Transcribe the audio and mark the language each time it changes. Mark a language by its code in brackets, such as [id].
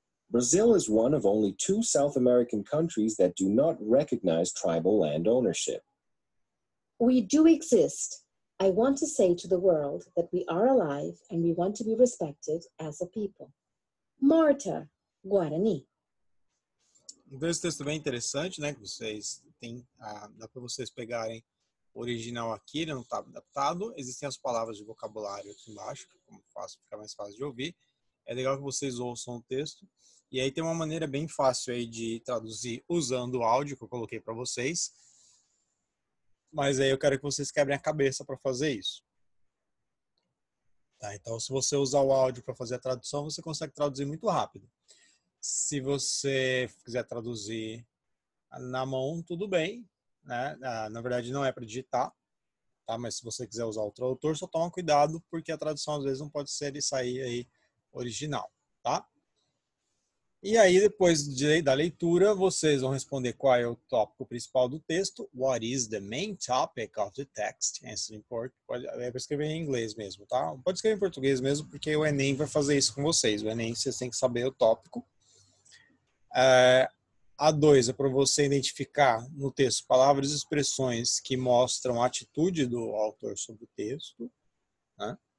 [en] Brazil is one of only 2 South American countries that do not recognize tribal land ownership. We do exist. I want to say to the world that we are alive and we want to be respected as a people. Marta, Guarani. [pt] Então esse texto é bem interessante, né? Que vocês têm, dá para vocês pegarem o original aqui, ele não está adaptado. Existem as palavras de vocabulário aqui embaixo, como fica mais fácil de ouvir. É legal que vocês ouçam o texto. E aí tem uma maneira bem fácil aí de traduzir usando o áudio que eu coloquei para vocês. Mas aí eu quero que vocês quebrem a cabeça para fazer isso. Tá? Então, se você usar o áudio para fazer a tradução, você consegue traduzir muito rápido. Se você quiser traduzir na mão, tudo bem, né? Na verdade, não é para digitar, tá? Mas se você quiser usar o tradutor, só toma cuidado, porque a tradução às vezes não pode ser e sair aí original, tá? E aí, depois da leitura, vocês vão responder qual é o tópico principal do texto. [en] What is the main topic of the text? Answer in Portuguese. [pt] É para escrever em inglês mesmo, tá? Pode escrever em português mesmo, porque o Enem vai fazer isso com vocês. O Enem, vocês têm que saber o tópico. A 2 é para você identificar no texto palavras e expressões que mostram a atitude do autor sobre o texto, né?